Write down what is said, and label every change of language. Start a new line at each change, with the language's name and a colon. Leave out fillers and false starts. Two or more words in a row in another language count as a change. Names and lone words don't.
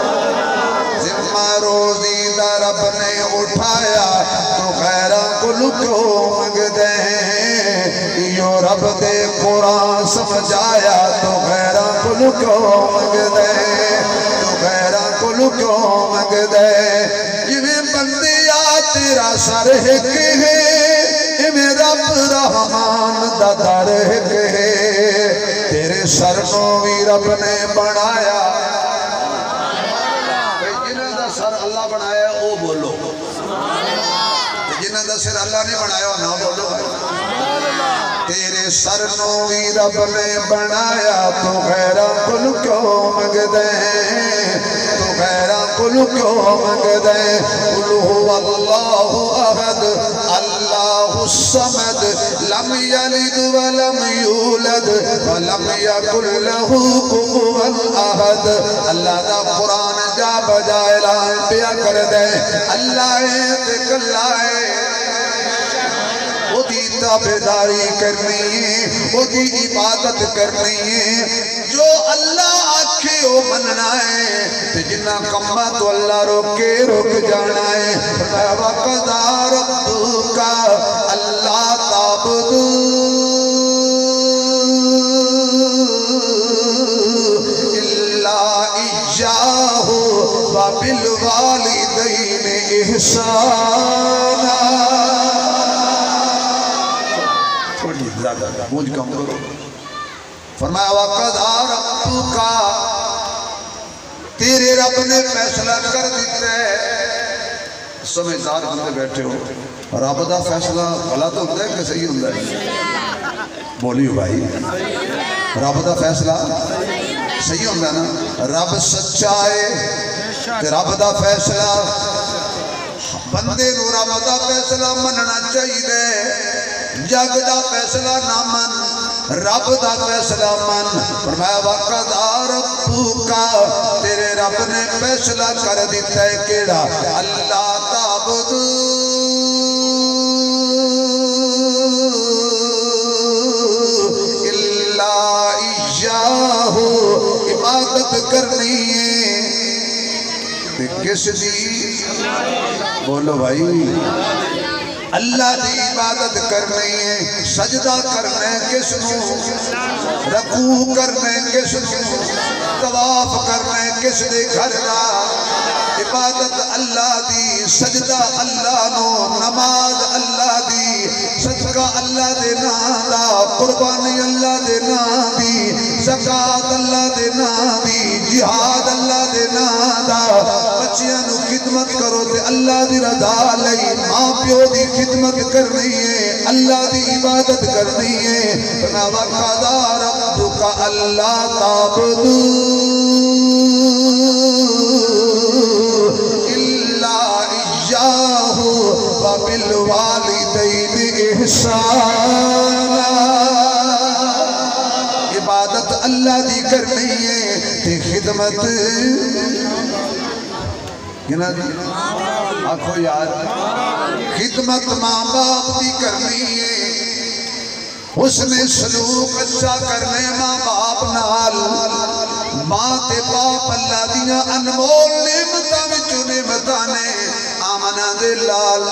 Punjabi: ذمہ روزی دا رب رب نے اٹھایا تو غیروں کو کیوں منگدے یو رب دے قرآن سمجھایا تو غیروں کو کیوں منگدے تو غیروں کو کیوں منگدے جویں بندے آ تیرا سر ہک ہے ایویں رب رحمان دا در ہک ہے تیرے سر کو بھی رب نے بنایا جنہاں دا سر اللہ بنایا او بولو جنہاں دا سر اللہ نے بنایا نا بولو تیرے سر کو بھی رب نے بنایا تو غیروں کو کیوں منگدے تو غیروں کو کیوں منگدے
Arabic: قل هو الله أحد الله الصمد لم يلد و لم يولد و لم يكن له كفوا أحد
Punjabi: اللہ دا قرآن جا بجا اعلان پیا کر دے اللہ ہے تے کلا ہے اودی تابعداری کرنی ہے اودی عبادت کرنی ہے جو اللہ آکھے او منا ہے تے جنہاں کماں تو اللہ روکے رک جانا ہے
Arabic: وقضى ربك ألا تعبدوا إلا إياه و بالوالدين إحسانا
Punjabi: مجھ کم کرو فرمایا
Arabic: وقضى ربك
Punjabi: تیرے رب نے فیصلہ کر دتا ہے
Urdu: سمجھدار بندے بیٹھے ہو رب کا فیصلہ غلط ہوتا ہے کہ صحیح ہوتا ہے कि सही होता है
Punjabi: بولیو بھائی رب کا فیصلہ صحیح ہوتا نا رب سچا ہے تے رب کا فیصلہ بندے نوں رب کا فیصلہ منا چاہیے جگ کا فیصلہ نا من رب کا فیصلہ من فرمایا
Arabic: وقضى ربك
Punjabi: تیرے رب نے فیصلہ کر دتا ہے کیڑا
Arabic: ألا تعبدوا إلا إياه
Punjabi: عبادت کرنی ہے کس دی بولو بھائی اللہ کی عبادت کرنی ہے سجدہ کرنا ہے کسنوں رکوع کرنا ہے کسنوں طواف کرنا ہے کس دے گھر دا عبادت اللہ دی سجدہ اللہ نو نماز اللہ دی صدقہ اللہ دے نام دا قربانی اللہ دے نام دی زکوٰۃ اللہ دے نام دی جہاد اللہ دے نام دا بچیاں نوں خدمت کرو تے اللہ دی رضا لئی ماں پیو دی خدمت کرنی ہے اللہ کی عبادت کرنی ہے
Arabic: وقضى ربك ألا تعبدوا إلا إياه و بالوالدين إحسانا
Punjabi: عبادت اللہ کی کرنی ہے تے خدمت کنہاں دی آکھو یار خدمت ماں باپ کی کرنی ہے اوس نے سلوک اچھا کرنے ماں باپ نال ماں تے باپ اللہ دیاں انمول نعمتاں وچوں نعمتاں نے آمنہ دے لال نے